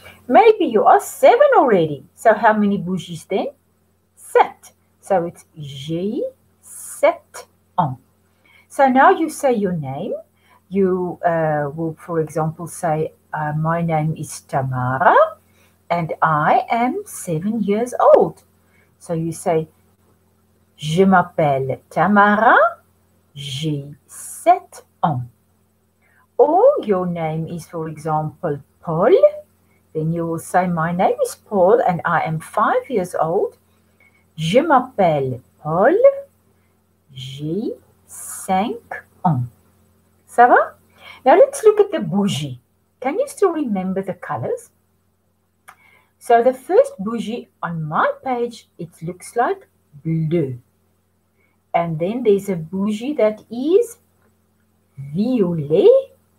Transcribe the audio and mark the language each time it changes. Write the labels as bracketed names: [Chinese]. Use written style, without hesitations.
[English] Maybe you are 7 already. So how many bougies then? 7. So it's [French] j'ai 7 ans. [English] So now you say your name. You will, for example, say, my name is Tamara and I am 7 years old. So you say, [French] je m'appelle Tamara, j'ai 7 ans. [English] Or your name is, for example, Paul. Then you will say, my name is Paul and I am 5 years old. [French] Je m'appelle Paul, j'ai 5 ans. Ça va? [English] Now let's look at the bougie. Can you still remember the colors? So the first bougie on my page, it looks like bleu. And then there's a bougie that is violet.